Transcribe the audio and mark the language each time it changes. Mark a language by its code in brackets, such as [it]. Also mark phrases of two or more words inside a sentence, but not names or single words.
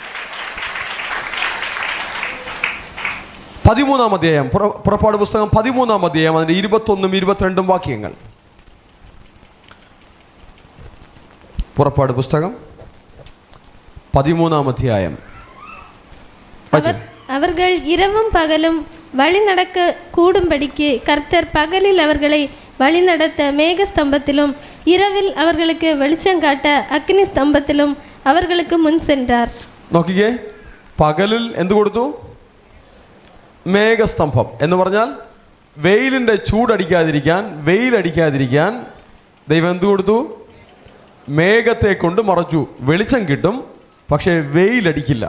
[ml] 13-ാം അധ്യായം, പുറപ്പാട് പുസ്തകം 13-ാം അധ്യായം, അതിൻ്റെ 21 22 വാക്യങ്ങൾ. പുറപ്പാട് പുസ്തകം 13-ാം അധ്യായം. [ta] அவர்கள் இரவும் பகலும் வழி நடக்க கூடும்படிக்கு கர்த்தர் பகலில் அவர்களை வழிநடத்த மேக ஸ்தம்பத்திலும் இரவில் அவர்களுக்கு வெளிச்சம் காட்ட அக்னி ஸ்தம்பத்திலும் அவர்களுக்கு முன் சென்றார். [ml] നോക്കിക്കേ, പകലിൽ എന്ത് കൊടുത്തു? മേഘസ്തംഭം എന്ന് പറഞ്ഞാൽ വെയിലിൻ്റെ ചൂടടിക്കാതിരിക്കാൻ, വെയിലടിക്കാതിരിക്കാൻ ദൈവം എന്ത് കൊടുത്തു? മേഘത്തെ കൊണ്ട് മറച്ചു. വെളിച്ചം കിട്ടും, പക്ഷേ വെയിലടിക്കില്ല.